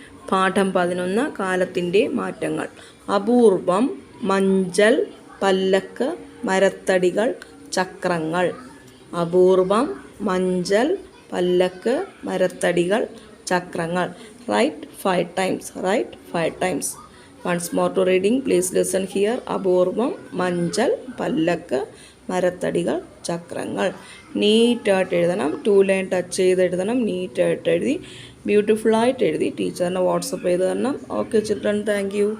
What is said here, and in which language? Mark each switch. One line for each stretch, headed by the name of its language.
Malayalam: പാഠം 11 കാലത്തിൻ്റെ മാറ്റങ്ങൾ. അപൂർവം, മഞ്ചൽ, പല്ലക്ക്, മരത്തടികൾ, ചക്രങ്ങൾ. അപൂർവം, മഞ്ചൽ, പല്ലക്ക്, മരത്തടികൾ, ചക്രങ്ങൾ.
English: Write 5 times. Write 5 times. Once more to reading, please listen here.
Malayalam: അപൂർവം, മഞ്ചൽ, പല്ലക്ക്, മരത്തടികൾ, ചക്രങ്ങൾ. നീറ്റായിട്ട് എഴുതണം. 2 ലൈൻ ടച്ച് ചെയ്ത് എഴുതണം. നീറ്റായിട്ട് എഴുതി ബ്യൂട്ടിഫുള്ളായിട്ട് എഴുതി ടീച്ചറിനെ വാട്സപ്പ് ചെയ്ത് തരണം.
English: Okay children, thank you.